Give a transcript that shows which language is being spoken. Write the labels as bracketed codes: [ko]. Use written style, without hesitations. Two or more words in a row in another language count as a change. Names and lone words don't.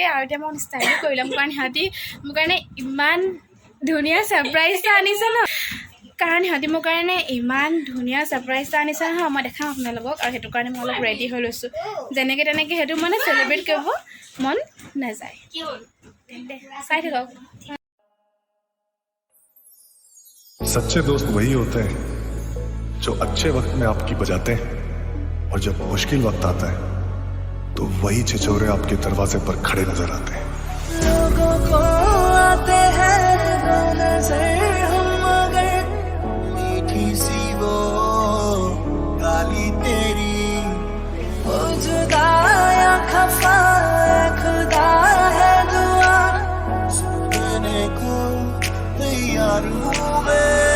[as] আৰু এতিয়া মই ষ্টাইলো কৰি ল'ম, কাৰণ সিহঁতি মোৰ কাৰণে ইমান ধুনীয়া ছাৰপ্ৰাইজ এটা আনিছে ন। নহয়, মই দেখাম আপোনালোকক। আৰু সেইটো কাৰণে মই অলপ ৰেডি হৈ লৈছোঁ। যেনেকৈ তেনেকৈ সেইটো মানে চেলিব্ৰেট কৰিব মন নাযায়। তেন্তে চাই থাকক। [hi] सच्चे दोस्त वही होते हैं जो अच्छे वक्त में आपकी बजाते हैं और जब मुश्किल वक्त आता है तो वही छिछोरे आपके दरवाजे पर खड़े नजर आते हैं। लोगों को आते हैं नजर हम मगर मीठी सी वो गाली तेरी वो जुदा या खफा खुदा है दुआ सुनने को तैयार हूँ मैं।